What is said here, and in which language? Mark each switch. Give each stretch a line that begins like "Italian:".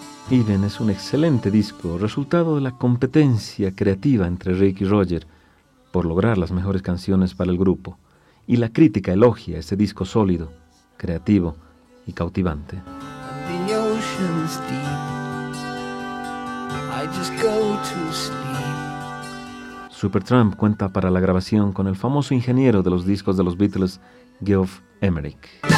Spanish: Even es un excelente disco, resultado de la competencia creativa entre Rick y Roger por lograr las mejores canciones para el grupo. Y la crítica elogia ese disco sólido, creativo y cautivante.
English: And the ocean's deep, I just go to sleep.
Spanish: Supertramp cuenta para la grabación con el famoso ingeniero de los discos de los Beatles, Geoff Emerick.